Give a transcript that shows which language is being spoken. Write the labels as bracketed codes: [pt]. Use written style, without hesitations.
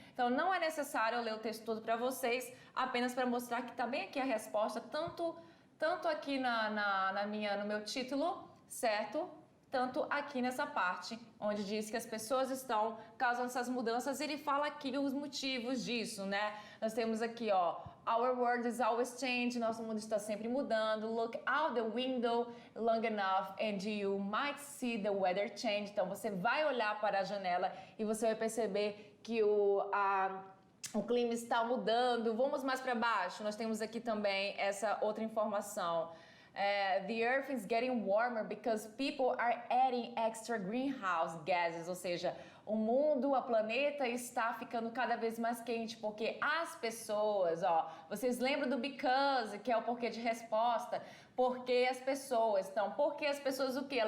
[pt] Então não é necessário eu ler o texto todo para vocês, apenas para mostrar que está bem aqui a resposta, tanto aqui no meu título, certo? Tanto aqui nessa parte, onde diz que as pessoas estão causando essas mudanças, ele fala aqui os motivos disso, né? Nós temos aqui, ó, [en] our world is always changing, [pt] nosso mundo está sempre mudando. [en] Look out the window long enough and you might see the weather change. [pt] Então, você vai olhar para a janela e você vai perceber que o clima está mudando. Vamos mais para baixo, nós temos aqui também essa outra informação. [en] The earth is getting warmer because people are adding extra greenhouse gases, [pt] ou seja, o mundo, o planeta está ficando cada vez mais quente porque as pessoas, ó, vocês lembram do because, que é o porquê de resposta, porque as pessoas o que?